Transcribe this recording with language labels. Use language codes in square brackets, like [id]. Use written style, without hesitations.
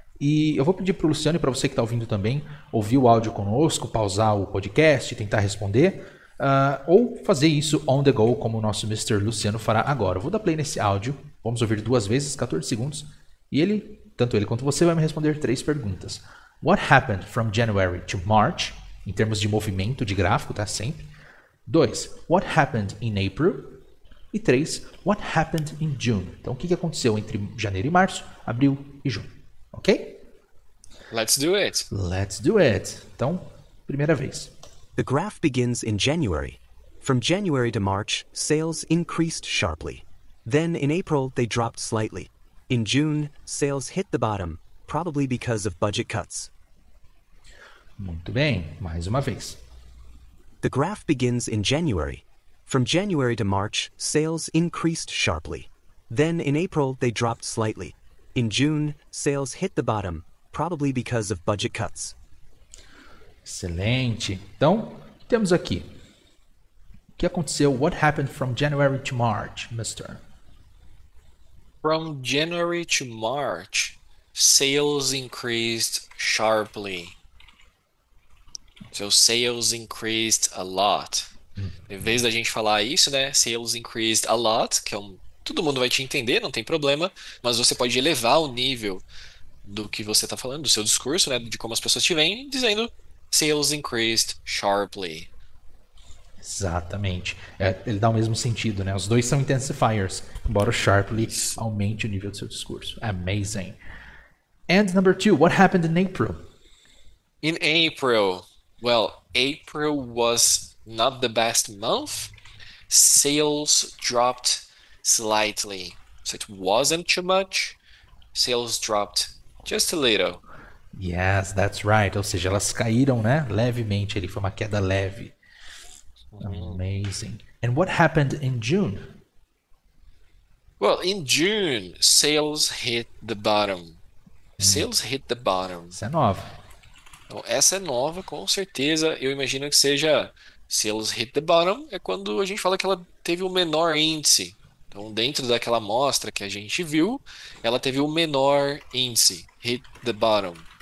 [pt] E eu vou pedir para o Luciano e para você que está ouvindo também, ouvir o áudio conosco, pausar o podcast, tentar responder, ou fazer isso [en] on the go, [pt] como o nosso Mr. Luciano fará agora. Eu vou dar play nesse áudio, vamos ouvir 2 vezes, 14 segundos, e ele, tanto ele quanto você, vai me responder 3 perguntas. [en] What happened from January to March? [pt] Em termos de movimento de gráfico, tá? Sempre. [en] 2. What happened in April? E 3. What happened in June? [pt] Então, o que aconteceu entre janeiro e março, abril e junho? [en] Ok? Let's do it. Let's do it. [pt] Então, primeira vez. [en] The graph begins in January. From January to March, sales increased sharply. Then in April, they dropped slightly. In June, sales hit the bottom, probably because of budget cuts. [pt] Muito bem, mais uma vez. [en] The graph begins in January. From January to March, sales increased sharply. Then in April, they dropped slightly. In June, sales hit the bottom, probably because of budget cuts. [pt] Excelente. Então, temos aqui. O que aconteceu? [en] What happened from January to March, Mr.? From January to March, sales increased sharply. So sales increased a lot. [pt] Em vez da gente falar isso, né? [en] Sales increased a lot, [pt] que é um todo mundo vai te entender, não tem problema, mas você pode elevar o nível do que você está falando, do seu discurso, né, de como as pessoas te veem, dizendo [en] sales increased sharply. [pt] Exatamente. Ele dá o mesmo sentido, né? Os dois são intensifiers, embora o sharply Isso. aumente o nível do seu discurso. [en] Amazing. And number 2, what happened in April? In April, well, April was not the best month. Sales dropped slightly. So it wasn't too much. Sales dropped just a little. Yes, that's right. [pt] Ou seja, elas caíram, né? Levemente. Ele foi uma queda leve. [en] Amazing. And what happened in June? Well, in June, sales hit the bottom. Sales hit the bottom. [pt] Isso é nova. Então, essa é nova, com certeza. Eu imagino que seja [en] sales hit the bottom, [pt] é quando a gente fala que ela teve o menor índice. Então, dentro daquela amostra que a gente viu, ela teve o menor índice, [en] hit the bottom.